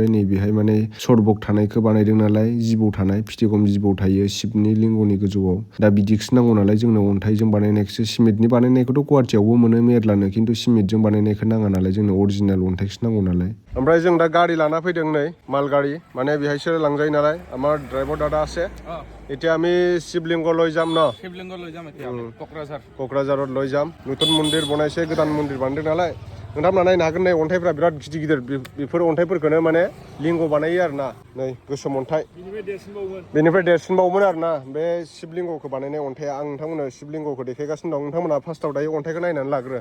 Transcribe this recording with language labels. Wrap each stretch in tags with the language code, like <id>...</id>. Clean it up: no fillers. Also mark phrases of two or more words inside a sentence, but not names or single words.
<brx>नै बेहाय माने सरबक थानायखौ बानायदों नालाय जिबौ थानाय फिथिगम जिबौ थायो शिबनि लिंगनि गोजौआव। दा बिदिखौसो नांगौ नालाय जोंनो अन्थाइजों बानायनायखौसो। सिमेन्टनि बानायनायखौथ' गुवाहाटियावबो मोनो मेरलानो खिन्थु सिमेन्टजों बानायनायखौ नाङा नालाय जोंनो अरिजिनेल अन्थाइखौसो नांगौ नालाय। ओमफ्राय जों दा गारि लाना फैदों नै माल गाड़ी माने बेहायसो लांजायो नालाय।</brx> <as>আমার ড্রাইভার দাদা আছে এতিয়া আমি শিবলিংগ লৈ যাম ন। শিবলিংগ লৈ যাম এতিয়া क'क्राझाराव লৈ যাম।</as> <brx>नूतन मन्दिर बनायसे गोदान मन्दिर बानायदों नालाय। नोंथांमोना नायनो हागोन नै अन्थाइफ्रा बिराद गिदिर बेफोर अन्थाइफोरखौनो माने लिंग बानायो आरोना। नै गोसोम अन्थाइ बेनिफ्राय देरसिनबावोमोन आरोना बे शिबलिंगखौ बानायनाय अन्थाइया। आं नोंथांमोननो शिबलिंगखौ देखायगासिनो दं। नोंथांमोना फार्स्टआव दायो अन्थाइखौ नायनानै लाग्रो।</brx>